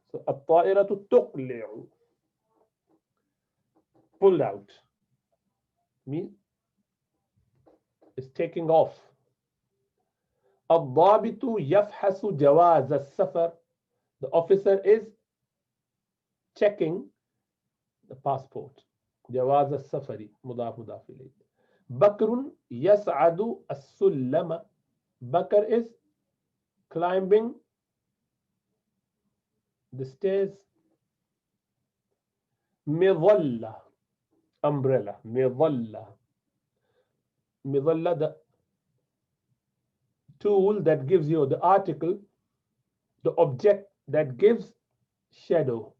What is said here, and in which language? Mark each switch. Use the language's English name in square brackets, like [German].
[English] So [Arabic] الطائرة تقلع, [English] pulled out, means is taking off. [Arabic] الضابط يفحص جواز السفر. [English] The officer is checking the passport. [Arabic] جواز السفر مضاف مضاف إليه. بكر يصعد السلم. [English] بكر is climbing the stairs. [Arabic] مظلة umbrella. مظلة. [English] مظلة, the tool that gives you the article, the object that gives shadow.